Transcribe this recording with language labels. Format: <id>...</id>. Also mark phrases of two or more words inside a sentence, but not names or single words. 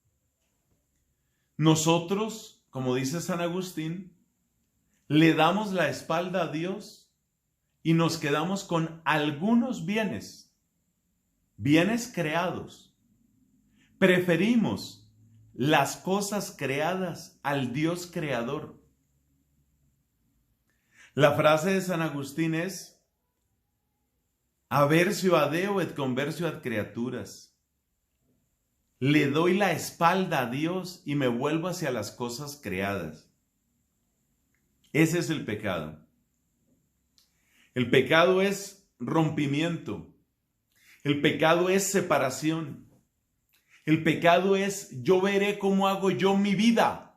<es>Nosotros, como dice San Agustín, le damos la espalda a Dios y nos quedamos con algunos bienes creados. Preferimos las cosas creadas al Dios creador. La frase de San Agustín es:</es> <la>aversio a Deo et conversio ad creaturas.</la> <es>Le doy la espalda a Dios y me vuelvo hacia las cosas creadas. Ese es el pecado. El pecado es rompimiento. El pecado es separación. El pecado es: yo veré cómo hago yo mi vida.</es>